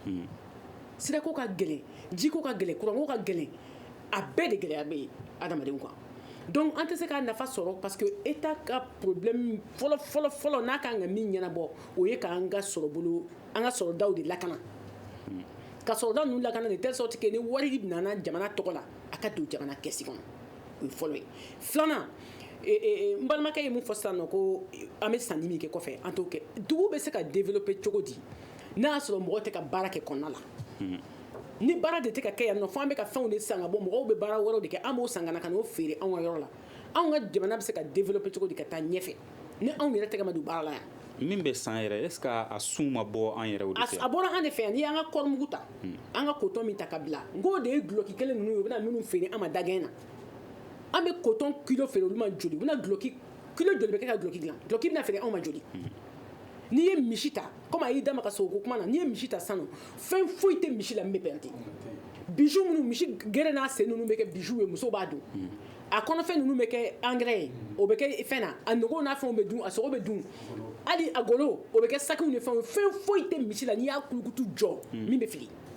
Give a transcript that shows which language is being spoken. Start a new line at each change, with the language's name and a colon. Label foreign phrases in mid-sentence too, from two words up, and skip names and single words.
Bambara: sirako ka gɛlɛn jiko ka gɛlɛn kuranko ka gɛlɛn a bɛɛ de gɛlɛya bɛ yen adamadenw kan donc an tɛ se k'a nafa sɔrɔ
French: parce que
Bambara: État ka problème fɔlɔ n'a kan ka min ɲɛnabɔ o ye k'an ka sɔrɔdaw de lakana ka sɔrɔdaw ninnu lakana
French: de telle sorte que
Bambara: ni wari nana jamana tɔgɔ la a ka don jamana kɛsi kɔnɔ o ye fɔlɔ ye filanan n balimakɛ ye mun fɔ sisan nɔ ko an bɛ sanni min kɛ kɔfɛ an t'o kɛ dugu bɛ se ka développer cogo di n'a y'a sɔrɔ mɔgɔ tɛ ka baara kɛ kɔnɔna la ni baara de tɛ ka kɛ yan nɔ fo an bɛ ka fɛnw de san ka bɔ mɔgɔw bɛ baara wɛrɛw de kɛ an b'o san ka na ka n'o feere anw ka yɔrɔ la anw ka jamana bɛ se ka développer cogo di ka taa ɲɛfɛ ni anw yɛrɛ tɛgɛ ma don baara la yan min bɛ san yɛrɛ
French: est ce que
Bambara: a sun ma bɔ an yɛrɛw de fɛ a bɔra an de fɛ yan n'i y'an ka kɔɔrimugu ta an ka coton min ta ka bila n k'o de ye duloki kelen ninnu ye u bɛna minnu feere an ma dagɛn na an bɛ coton kilo feere olu ma joli u bɛna duloki kilo joli bɛ kɛ ka duloki dilan duloki bɛna feere anw ma joli n'i ye misi ta comme a y'i da maga sogo kuma na n'i ye misi ta sisan nɔ fɛn foyi tɛ misi la min bɛ pɛrɛnti bijou minnu misi gɛrɛ n'a sen ninnu bɛ kɛ bijou ye musow b'a dun a kɔnɔfɛn ninnu bɛ kɛ engrais ye o bɛ kɛ fɛn na a nogo n'a fɛnw bɛ dun a sogo bɛ dun hali a golo o bɛ kɛ sakiw ni fɛnw ye fɛn foyi tɛ misi la n'i y'a kulukutu jɔ min bɛ fili